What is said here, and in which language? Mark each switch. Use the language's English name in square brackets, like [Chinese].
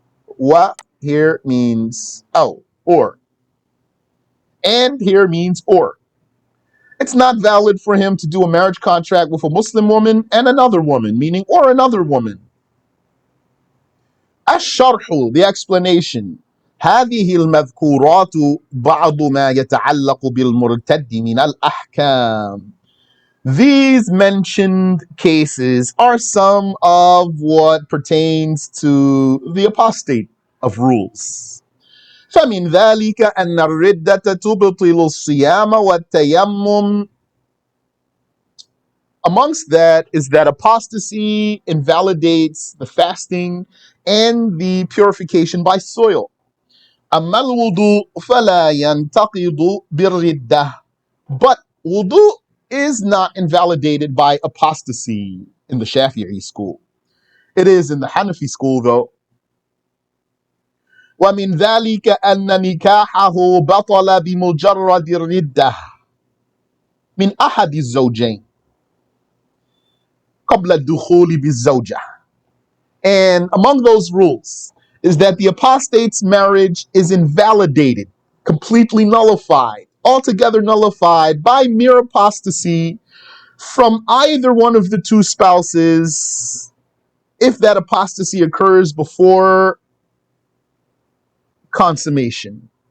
[English] What here means or. And here means or. It's not valid for him to do a marriage contract with a Muslim woman and another woman, meaning or another woman. الشرح, the explanation. [Arabic] هذه المذكورات بعض ما يتعلق بالمرتد من الأحكام. [English] These mentioned cases are some of what pertains to the apostate of rules. [Arabic] فمن ذلك أن الردة تبطل الصيام والتيمم. [English] Amongst that is that apostasy invalidates the fasting and the purification by soil. [Arabic] أما الوضوء فلا ينتقض بالردة. [English] But wudu is not invalidated by apostasy in the Shafi'i school. It is in the Hanafi school though. [Arabic] ومن ذلك أن نكاحه بطل بمجرد الردة من أحد الزوجين قبل الدخول بالزوجة. [English] And among those rules is that the apostate's marriage is invalidated, completely nullified, altogether nullified by mere apostasy from either one of the two spouses if that apostasy occurs before consummation.